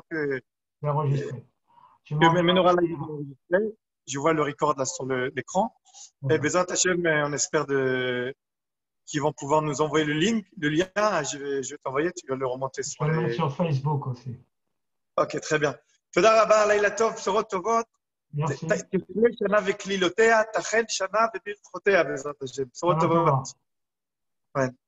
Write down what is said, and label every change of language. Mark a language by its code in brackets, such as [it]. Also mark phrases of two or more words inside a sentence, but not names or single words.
[fr] c'est enregistré. Tu que m'enverras Menorah le Live est lien. enregistré. Je vois le record là sur l'écran. Et Voilà. [he] בעזרת השם, [fr] on espère qu'ils vont pouvoir nous envoyer le lien. Je vais t'envoyer, tu vas le remonter Je sur vais le mettre les. sur Facebook aussi. Ok, très bien. [he] תודה רבה, לילה טוב, בשורות טובות. [fr] Merci. [he] תהיה שנה וקלילותיה, תחל שנה וברכותיה בעזרת השם. בשורות שבת טובה. טובות. כן.